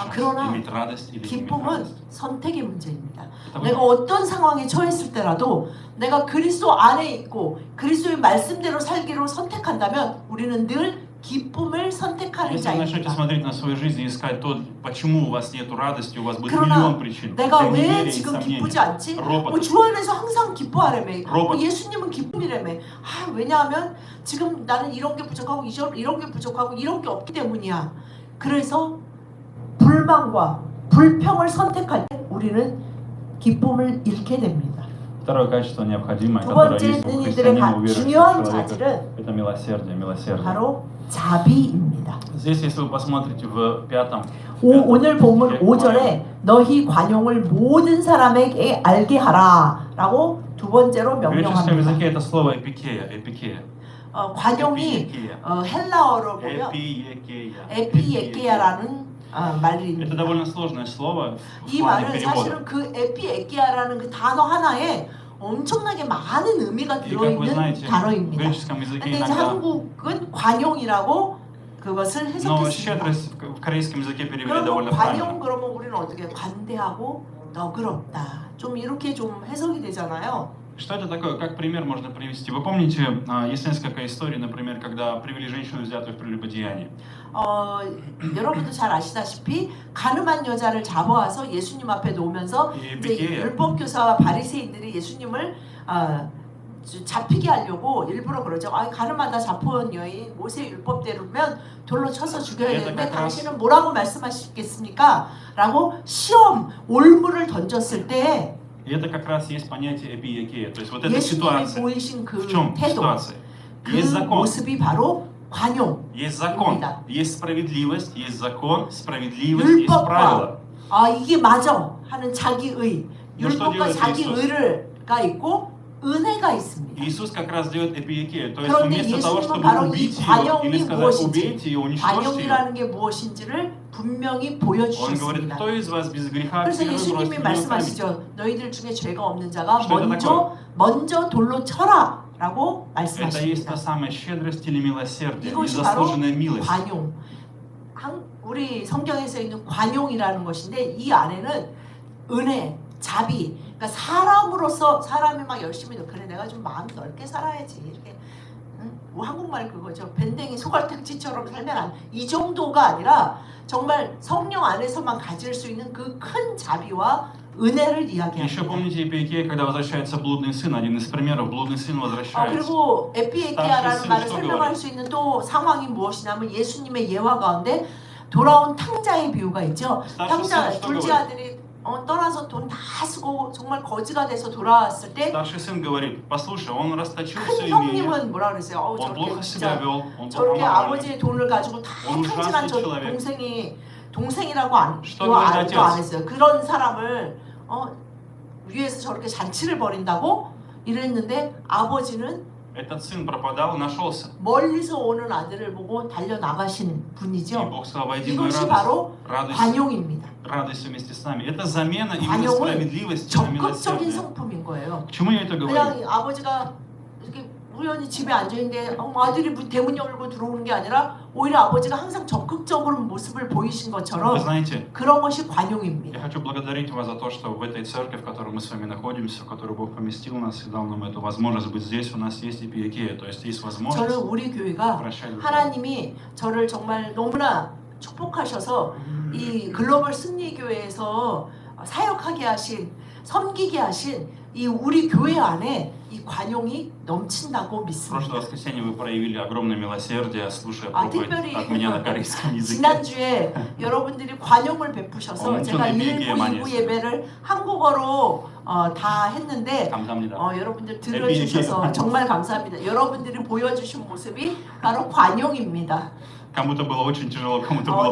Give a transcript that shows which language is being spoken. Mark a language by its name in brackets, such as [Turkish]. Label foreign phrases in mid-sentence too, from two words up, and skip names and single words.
[Korean] 그러나 [Russian] иметь радость или не иметь [Korean] 기쁨은 [Russian] радость. [Korean] 선택의 문제입니다. [Russian] Это [Korean] 내가 [Russian] выбор. [Korean] 어떤 상황에 처했을 때라도 내가 그리스도 안에 있고 그리스도의 말씀대로 살기로 선택한다면 우리는 늘 기쁨을 선택하는 [Russian] Если вы начнете [Korean] 자입니다. [Russian] смотреть на свою жизнь и искать то, почему у вас нет радости, у вас будет [Korean] 그러나 [Russian] миллион причин. [Korean] 내가 [Russian] для [Korean] 왜 [Russian] неверия и [Korean] 지금 [Russian] сомнения. [Korean] 기쁘지 않지? [Russian] ропот. [Korean] 주 안에서 항상 기뻐하라며. [Russian] ропот. [Korean] 예수님은 기쁨이라며. 왜냐하면 지금 나는 이런 게 부족하고 이런 게 부족하고 이런 게 없기 때문이야. 그래서 불만과 불평을 선택할 때 우리는 기쁨을 잃게 됩니다. [Russian] Второе качество необходимое, [Korean] 두 [Russian] которое [Korean] 번째 [Russian] есть у [Korean] 은인들의 [Russian] христианина, уверующего [Korean] 중요한 [Russian] человека, [Korean] 자질은 [Russian] это милосердие. [Korean] 바로 자비입니다. [Russian] Здесь, если вы посмотрите в пятом, [Korean] 오늘 본문 5절에 너희 관용을 모든 사람에게 알게 하라 라고 두 번째로 [Russian] в греческом [Korean] 명령합니다. [Russian] языке это слово эпикея. [Korean] 관용이 헬라어로 보면 [Russian] Эпиекея. [Korean] 에피에케아라는 말이 [Russian] Это [Korean] 있습니다. [Russian] довольно сложное слово в [Korean] 이 [Russian] плане [Korean] 말은 [Russian] перевода. [Korean] 사실은 그 에피에케아라는 그 단어 하나에 엄청나게 많은 의미가 [Russian] И как вы [Korean] 들어있는 [Russian] знаете, в [Korean] 단어입니다. [Russian] греческом языке [Korean] 근데 이제 [Russian] иногда [Korean] 한국은 관용이라고 그것을 [Russian] но [Korean] 해석했습니다. [Russian] щедрость в корейском языке перевели [Korean] 그러면 [Russian] довольно [Korean] 관용 [Russian] правильно. [Korean] 그러면 우리는 어떻게 관대하고 너그럽다. 좀 이렇게 좀 해석이 되잖아요. [Russian] Что это такое? Как пример можно привести? Вы помните, есть несколько историй, например, когда привели женщину, взятую в прелюбодеянии. [Korean] 여러분도 잘 아시다시피 가늠한 여자를 잡아와서 예수님 앞에 놓으면서 이제 에피케야. 율법 교사와 바리새인들이 예수님을 잡히게 하려고 일부러 그러죠. 가늠하다 잡혀온 여인 모세 율법대로면 돌로 쳐서 죽여야 되는데 당신은 뭐라고 말씀하시겠습니까? 라고 시험 올무를 던졌을 때 [Russian] И это как раз есть понятие эпиекея. То есть вот эта [Korean] 예수님이 [Russian] ситуация. [Korean] 보이신 그 [Russian] В чем [Korean] 태도, [Russian] ситуация? [Korean] 그 [Russian] Есть закон. [Korean] 모습이 바로 관용. [Russian] Есть закон, [Korean] 입니다. [Russian] есть справедливость, есть закон, справедливость, есть правила. [Korean] 이게 맞아 하는 자기의 [Russian] Ну, что [Korean] 율법과 [Russian] делает [Korean] 자기 [Russian] Иисус? [Korean] 의가 있고 은혜가 있습니다. [Russian] Иисус как раз делает эпиекею. То есть [Korean] 그런데 [Russian] вместо того, [Korean] 예수님은 [Russian] чтобы [Korean] 바로 이 [Russian] убить ее [Korean] 관용이 [Russian] или сказать [Korean] 무엇인지, [Russian] убейте ее, уничтожьте ее, [Korean] 관용이라는 게 무엇인지를 분명히 [Russian] Он говорит, [Korean] 보여주셨습니다. [Russian] кто из вас без греха [Korean] 그래서 [Russian] первый бросит [Korean] 예수님이 [Russian] в него камень. [Korean] 말씀하시죠. 너희들 중에 죄가 없는 자가 [Russian] Что это [Korean] 먼저 돌로 쳐라라고 [Russian] Это есть [Korean] 말씀하십니다. [Russian] та самая щедрость или милосердие, [Korean] 이것이 바로 [Russian] незаслуженная милость. [Korean] 관용. 우리 성경에서 있는 관용이라는 것인데 이 안에는 은혜, 자비. 그러니까 사람으로서 사람이 막 열심히 그래 내가 좀 마음 넓게 살아야지 이렇게 뭐 한국말 그거죠. 밴댕이 소갈택지처럼 살면 이 정도가 아니라 정말 성령 안에서만 가질 수 있는 그 큰 자비와 은혜를 [Russian] Еще [Korean] 이야기합니다. [Russian] помните Эпиекея, когда возвращается блудный сын, один из примеров, блудный сын возвращается. [Korean] 그리고 에피에케아라는 스타시 말을 스스로 설명할 수 있는 또 상황이 무엇이냐면 예수님의 예화 가운데 돌아온 탕자의 비유가 있죠. 탕자 둘째 아들이 떠나서 돈 다 쓰고 정말 거지가 돼서 돌아왔을 때 [Russian] Старший сын говорит, послушай, он расточил все [Korean] 큰 [Russian] имение, [Korean] 형님은 뭐라 그랬어요? [Russian] он [Korean] 저렇게 [Russian] плохо себя [Korean] 진짜 [Russian] вел, он [Korean] 저렇게 [Russian] плохо [Korean] 아버지의 돈을 가지고 다 탕진한 저 동생이라고 말도 안 했어요. 그런 사람을 위에서 저렇게 잔치를 벌인다고 이랬는데 아버지는 [Russian] Этот сын пропадал и нашелся. [Korean] 멀리서 오는 아들을 보고 달려 나가신 [Russian] И [Korean] 분이죠. [Russian] Бог сказал, войди в мою [Korean] 이것이 [Russian] радость. [Korean] 바로 [Russian] Радость, [Korean] 관용입니다. [Russian] радость вместе с нами. Это замена именно [Korean] 관용은 [Russian] справедливости на [Korean] 적극적인 [Russian] милосердие. [Korean] 성품인 거예요. [Russian] К чему я это говорю? [Korean] 그냥 아버지가 이렇게 우연히 집에 앉아 있는데 아들이 대문 열고 들어오는 게 아니라 오히려 아버지가 항상 적극적으로 모습을 보이신 [Russian] Вы [Korean] 것처럼 [Russian] знаете, [Korean] 그런 것이 [Russian] я [Korean] 관용입니다. [Russian] хочу благодарить вас за то, что в этой церкви, в которой мы с вами находимся, в которой Бог поместил нас и дал нам эту возможность быть здесь, у нас есть эпиекея, то есть есть [Korean] 저는 [Russian] возможность [Korean] 우리 교회가 [Russian] прощать друг друга. [Korean] 하나님이 저를 정말 너무나 축복하셔서 이 글로벌 승리교회에서 사역하게 하신 섬기게 하신 이 우리 교회 안에 이 관용이 넘친다고 [Russian] В [Korean] 믿습니다. [Russian] прошлое воскресенье вы проявили огромное милосердие, слушая проповедь [Korean] 특별히 [Russian] от меня на корейском языке. [Korean] 지난주에 여러분들이 관용을 베푸셔서 엄청 제가 1부, 얘기 많이 2부 했어요. 예배를 한국어로 다 했는데 감사합니다. 여러분들 들어주셔서 정말 감사합니다. 여러분들이 보여주신 모습이 바로 관용입니다. [Russian] Кому-то было очень тяжело, кому-то было